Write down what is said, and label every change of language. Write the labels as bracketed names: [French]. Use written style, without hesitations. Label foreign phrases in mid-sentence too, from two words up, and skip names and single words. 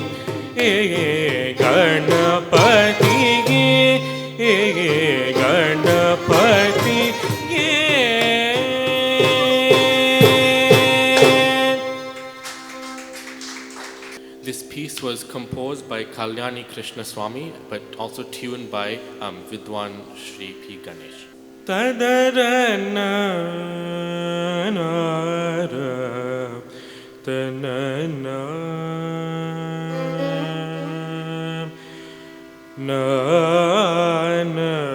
[English] गणपति गणपति This piece was composed by Kalyani Krishna Swami but also tuned by Vidwan Shri P. Ganesh. Tadarana tanana na na